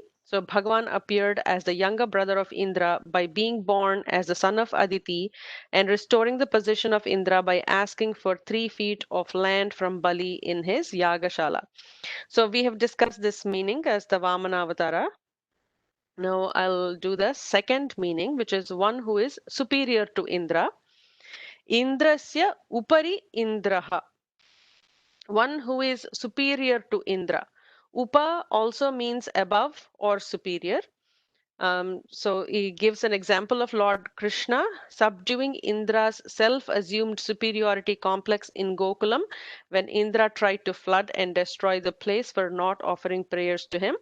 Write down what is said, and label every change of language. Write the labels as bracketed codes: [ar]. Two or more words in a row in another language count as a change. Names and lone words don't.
[en] So Bhagavan appeared as the younger brother of Indra by being born as the son of Aditi and restoring the position of Indra by asking for 3 feet of land from Bali in his Yagashala. So we have discussed this meaning as the Vamana Avatara. Now I'll do the second meaning, which is one who is superior to Indra. [sa] Indrasya upari Indraha. [en] One who is superior to Indra. Upa also means above or superior. So he gives an example of Lord Krishna subduing Indra's self-assumed superiority complex in Gokulam when Indra tried to flood and destroy the place for not offering prayers to him.